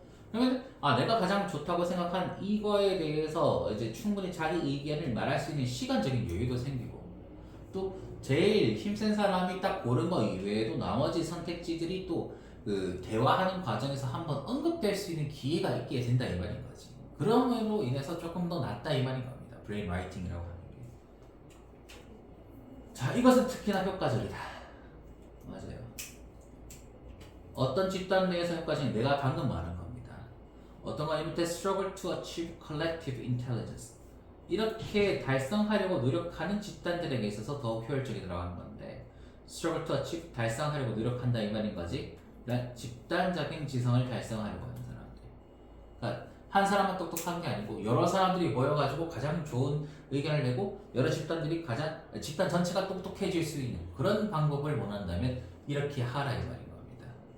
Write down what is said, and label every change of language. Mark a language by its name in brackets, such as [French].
[Korean] 그러면 내가 가장 좋다고 생각한 이거에 대해서 이제 충분히 자기 의견을 말할 수 있는 시간적인 여유도 생기고 또 제일 힘센 사람이 딱 고른 거 이외에도 나머지 선택지들이 또 그 대화하는 과정에서 한번 언급될 수 있는 기회가 있게 된다 이 말인 거지. 그럼으로 인해서 조금 더 낫다 이 말인 겁니다. 브레인 라이팅이라고 하는 게. 자, 이것은 특히나 효과적이다. 맞아요. 어떤 집단 내에서 효과적인 내가 방금 말한 겁니다. 어떤 거냐면 [English] they struggle to achieve collective intelligence. [Korean] 이렇게 달성하려고 노력하는 집단들에게 있어서 더 효율적이라고 하는 건데 [English] struggle to achieve [Korean] 달성하려고 노력한다 이 말인 거지. 집단적인 지성을 달성하려고 하는 사람들. 그러니까 한 사람만 똑똑한 게 아니고 여러 사람들이 모여가지고 가장 좋은 의견을 내고 여러 집단들이 집단 전체가 똑똑해질 수 있는 그런 방법을 원한다면 이렇게 하라 이 말인 겁니다.